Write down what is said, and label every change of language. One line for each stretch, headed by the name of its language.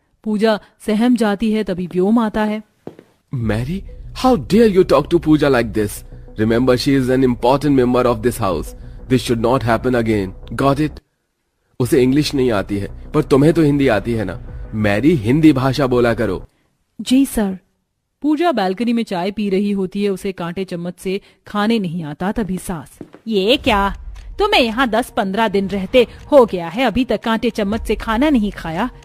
Hindi: पूजा सहम जाती है, तभी व्योम आता है।
English: Mary, how dare you talk to Pooja like this? Remember, she is an important member of this house. This should not happen again. Got it?
Hindi: उसे English नहीं आती है, पर तुम्हें तो हिंदी आती है ना। मैरी, हिंदी भाषा बोला करो। जी सर। पूजा बालकनी में चाय पी रही होती है, उसे कांटे चम्मच से खाने नहीं आता। तभी सास, ये क्या, तुम्हें यहाँ 10-15 दिन रहते हो गया है, अभी तक कांटे चम्मच से खाना नहीं खाया?